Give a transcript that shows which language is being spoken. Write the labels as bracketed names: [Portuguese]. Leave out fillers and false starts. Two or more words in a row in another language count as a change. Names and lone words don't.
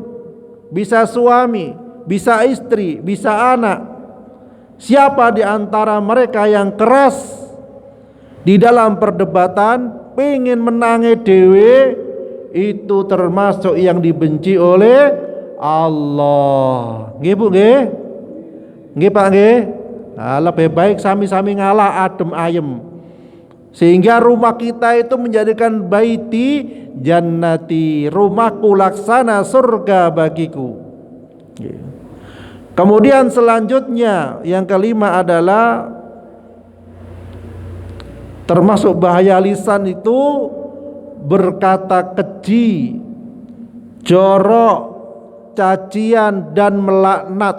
[Indonesian] Bisa suami, bisa istri, bisa anak. Siapa di antara mereka yang keras di dalam perdebatan, [Javanese] pengen menangi dewe, [Indonesian] itu termasuk yang dibenci oleh Allah. [Javanese] Nggih Bu, nggih? Nggih Pak, nggih? Nah, [Indonesian] lebih baik [Javanese] sami-sami ngalah adem ayem, [Indonesian] sehingga rumah kita itu menjadikan [Arabic] بيتي جنتي, [Indonesian] rumahku laksana surga bagiku. Kemudian selanjutnya yang kelima adalah termasuk bahaya lisan itu berkata keji, jorok, cacian dan melaknat.